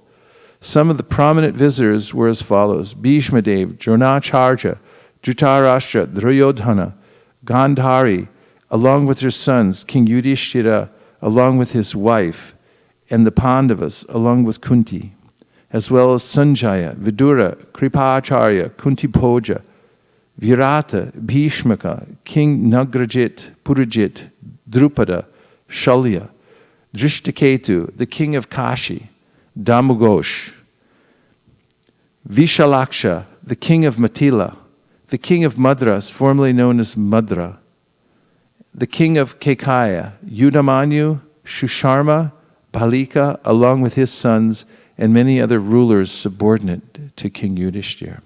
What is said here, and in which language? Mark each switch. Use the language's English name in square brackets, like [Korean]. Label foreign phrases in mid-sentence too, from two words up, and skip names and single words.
[English] Some of the prominent visitors were as follows: Bhishmadev, Dronacharya, Dhritarashtra, Duryodhana, Gandhari, along with their sons, King Yudhishthira, along with his wife, and the Pandavas, along with Kunti, as well as Sanjaya, Vidura, Kripacharya, Kuntiboja, Virata, Bhishmaka, King Nagrajit, Purajit, Drupada, Shalya, Drishtaketu, the king of Kashi, Damugosh, Vishalaksha, the king of Matila, the king of Madras, formerly known as Madra, the king of Kekaya, Yudamanyu, Shusharma, Balika, along with his sons, and many other rulers subordinate to King Yudhishthira.